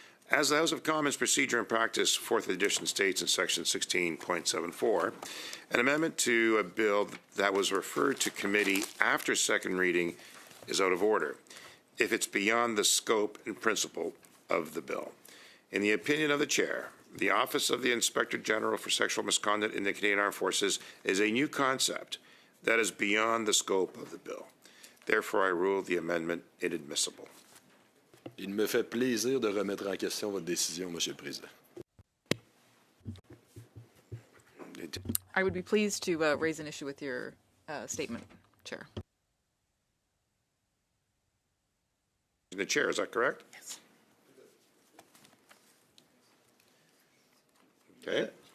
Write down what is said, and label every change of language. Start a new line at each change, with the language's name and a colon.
English: As the House of Commons Procedure and Practice, 4th edition states in section 16.74, an amendment to a bill that was referred to committee after second reading is out of order if it's beyond the scope and principle of the bill. In the opinion of the chair, the Office of the Inspector General for Sexual Misconduct in the Canadian Armed Forces is a new concept that is beyond the scope of the bill. Therefore, I rule the amendment inadmissible.
French: Il me fait plaisir de remettre en question votre décision, Monsieur le Président.
English: I would be pleased to raise an issue with your statement, Chair. The chair, is that correct? Yes. Okay.